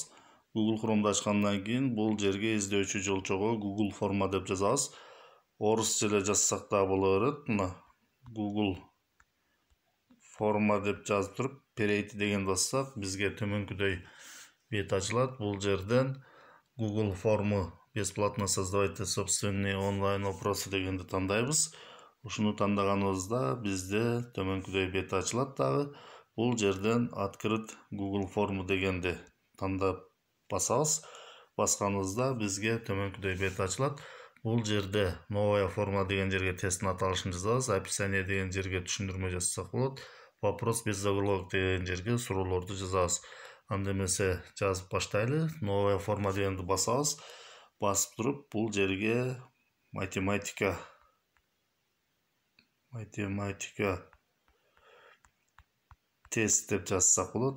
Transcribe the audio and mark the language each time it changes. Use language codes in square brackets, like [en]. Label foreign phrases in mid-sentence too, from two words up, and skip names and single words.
[ky] Google Chrome'да ачкандан кийин бул жерге издөөчү жолчого Google форма деп жазабыз. Орусча эле жазсак да боло берет. Мына Google форма деп жазып туруп, перейти деген бассак, бизге төмөнкүдөй бет ачылат. Бул жерден [ru] Google форму бесплатно создавайте собственные онлайн вопросы [ky] дегенди тандайбыз. Ушуну тандаганыбызда бизде төмөнкүдөй бет ачылат дагы. Бул жерден [ru] открыть Google форму [ky] дегенди тандап басабыз. Басканыбызда бизге төмөнкүдөй бет ачылат. Бул жерде [ru] новая форма [ky] деген жерге тесттин аталышын жазабыз. Описание деген жерге түшүндүрмө жазсак болот. [ru] Вопрос без заголовок [ky] деген жерге суроолорду жазабыз. Анда эмесе жазып баштайлы. [ru] Новая форма [ky] дегенди басабыз. Басып туруп, бул жерге математика тест деп жазсак болот.